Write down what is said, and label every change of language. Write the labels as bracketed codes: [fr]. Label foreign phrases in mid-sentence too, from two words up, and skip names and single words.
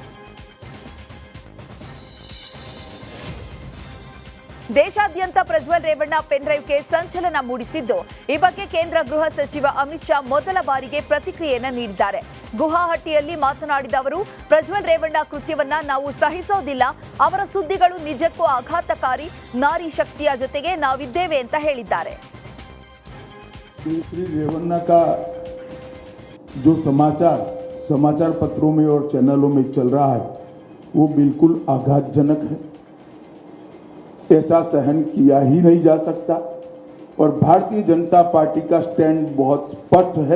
[kn] ದೇಶಾದ್ಯಂತ ಪ್ರಜ್ವಲ್ ರೇವಣ್ಣ ಪೆನ್ ಡ್ರೈವ್ಗೆ ಸಂಚಲನ ಮೂಡಿಸಿದ್ದು, ಈ ಬಗ್ಗೆ ಕೇಂದ್ರ ಗೃಹ ಸಚಿವ ಅಮಿತ್ ಶಾ ಮೊದಲ ಬಾರಿಗೆ ಪ್ರತಿಕ್ರಿಯೆಯನ್ನು ನೀಡಿದ್ದಾರೆ. ಗುವಾಹಟಿಯಲ್ಲಿ ಮಾತನಾಡಿದ ಅವರು, ಪ್ರಜ್ವಲ್ ರೇವಣ್ಣ ಕೃತ್ಯವನ್ನ ನಾವು ಸಹಿಸೋದಿಲ್ಲ. ಅವರ ಸುದ್ದಿಗಳು ನಿಜಕ್ಕೂ ಆಘಾತಕಾರಿ. ನಾರಿ ಶಕ್ತಿಯ ಜೊತೆಗೆ ನಾವಿದ್ದೇವೆ ಅಂತ ಹೇಳಿದ್ದಾರೆ. [hi] श्री रेवन्ना का जो समाचार पत्रों में और चैनलों में चल रहा है वो बिल्कुल आघातजनक है. ऐसा सहन किया ही नहीं जा सकता और भारतीय जनता पार्टी का स्टैंड बहुत स्पष्ट है.